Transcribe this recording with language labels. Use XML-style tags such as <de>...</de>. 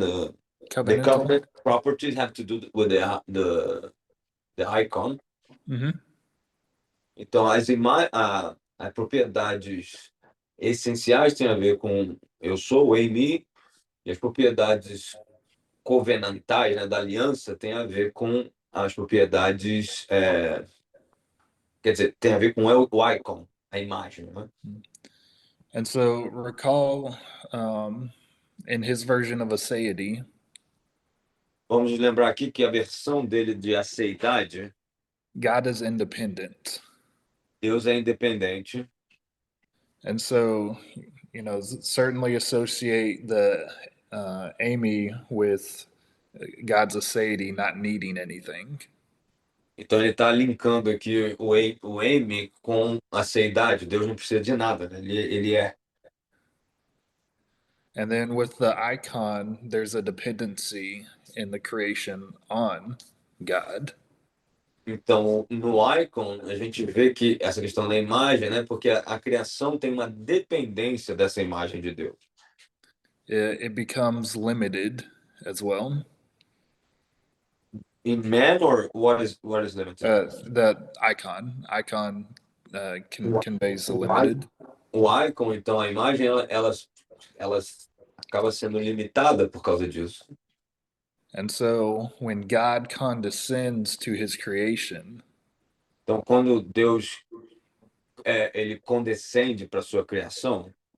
<en>The covenant properties have to do with the icon.</en> <pt>Então, as propriedades essenciais têm a ver com eu sou o Amy, e as propriedades covenantais, né, da aliança, tem a ver com as propriedades, quer dizer, tem a ver com o icon, a imagem, né?</pt> <en>And so recall in his version of aseity,</en> <pt>Vamos lembrar aqui que a versão dele de aceidade,</pt> <en>God is independent.</en> <pt>Deus é independente.</pt> <en>And so, you know, certainly associate the Amy with God's aseity not needing anything.</en> <pt>Então ele está linkando aqui o M com a aceidade. Deus não precisa de nada, né? Ele é.</pt> <en>And then with the icon, there's a dependency in the creation on God.</en> <pt>Então, no icon, a gente vê que essa questão da imagem, né? Porque a criação tem uma dependência dessa imagem de Deus.</pt> <en>It becomes limited as well. In man, or what is limited? That icon conveys the limited.</en> <pt>O icon, então, a imagem, ela acaba sendo limitada por causa disso.</pt> <en>And so when God condescends to his creation,</en> <pt>então, quando Deus ele condescende para sua criação,</pt>